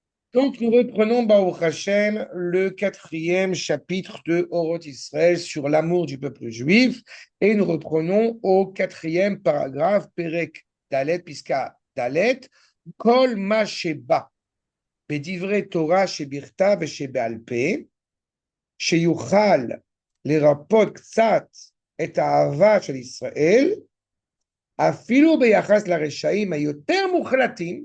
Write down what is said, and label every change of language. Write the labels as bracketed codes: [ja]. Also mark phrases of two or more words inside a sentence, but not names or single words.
[fr] Donc, nous reprenons, [he] ברוך השם, [fr] le quatrième chapitre de Oroth Israël sur l'amour du peuple juif. Et nous reprenons au quatrième paragraphe, [he] פרק ד׳, פסקה ד׳, כל מה שבא, בדברי תורה שבכתב ושבעל פה, שיוכל לרפות קצת את אהבה של ישראל, אפילו ביחס לרשעים היותר מוחלטים.